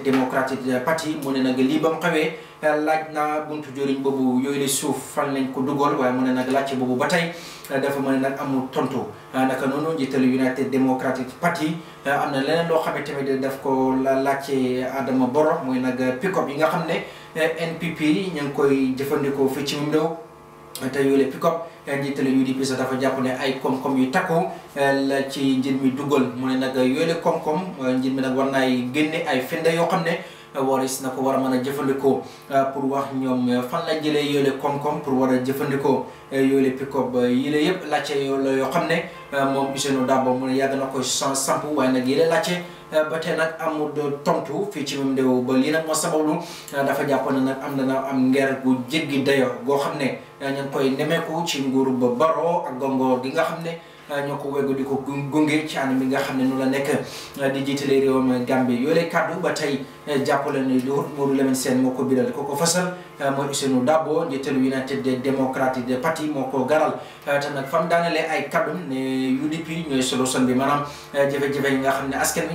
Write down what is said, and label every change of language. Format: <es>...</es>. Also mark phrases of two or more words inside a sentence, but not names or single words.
<wo>Democratic Party mu ne nag lii ba mu xawee laaj na buntu jëriñ boobu yooyu la suuf fan lañ ko dugal waaye mu ne nag laajte boobu ba tey dafa mën nag amul tontu naka noonu njiitalu United Democratic Party am na leneen loo xam ne tamit daf ko laajte Adama Barrow mooy nag pick-up yi nga xam ne NPP ñu ngi koy jëfandikoo fii ci mim réew te yooyu la pick-up njiitalu UDP sax dafa jàpp ne ay koom-koom yu takku la ci njir mi dugal mu ne nag yooyu la koom-koom njir mi nag war naay génne ay firnde yoo xam ne waris na ko war a mën a jëfandikoo pour wax ñoom fan la jëlee yoolee koom-koom pour war a jëfandikoo yoolee pick-up yile yëpp laajte yoo xam ne moom Ousainou Darboe mu ne yàgg na ko samp waaye nag yile laajte ba tey nag amul tontu fii ci même réew ba lii nag moo sabablu dafa jàpp ne nag am ngeer gu jéggi dayo goo xam ne ñu ngi koy nemeeku ci nguuru ba Barrow ak gongoor gi nga xam ne ñoo ko weggu di ko gunge ci anam bi nga xam ne nu la nekk di jiitale réewam Gambie yoolee kàddu ba tey jàppale ne lu Modou Lamine Sène moo ko biral ko fasal mooy Ousainou Darboe njiitalu United Democratic Party moo ko garal te nag fam daanelee ay kàddu ne UDP ñooy solution bi maanaam jafe-jafe yi nga xam ne askan wi ñu</wo>